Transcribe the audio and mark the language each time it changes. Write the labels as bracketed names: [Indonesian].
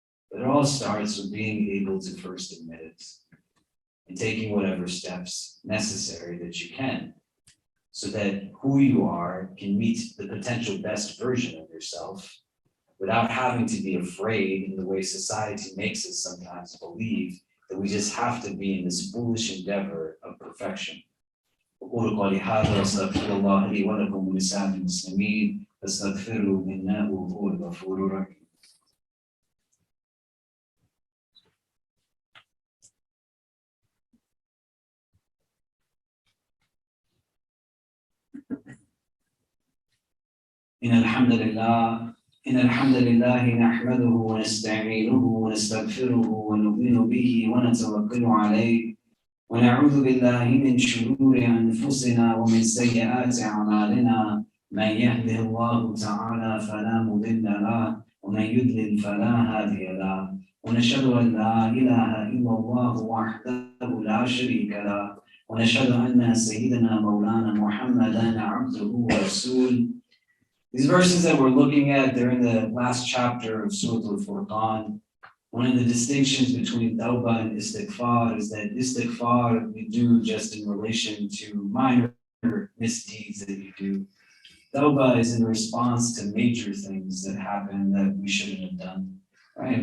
[English] But it all starts with being able to first admit it and taking whatever steps necessary that you can so that who you are can meet the potential best version of yourself without having to be afraid in the way society makes us sometimes believe that we just have to be in this foolish endeavor of perfection. [Arabic] أقول قولي هذا وأستغفر الله لي ولكم ولسائر المسلمين فاستغفروه إنه هو الغفور الرحيم. إن الحمد لله إن الحمد لله نحمده ونستعينه ونستغفره ونؤمن به ونتوكل عليه ونعوذ بالله من شرور أنفسنا ومن سيئات أعمالنا من يهده الله تعالى فلا مضل له ومن يضلل فلا هادي له ونشهد أن لا إله إلا الله وحده لا شريك له ونشهد أن سيدنا مولانا محمدا عبده ورسوله. [English] These verses that we're looking at, they're in the last chapter of Surah Al-Furqan. One of the distinctions between tawbah and istighfar is that istighfar we do just in relation to minor misdeeds that you do. Tawbah is in response to major things that happen that we shouldn't have done. Right?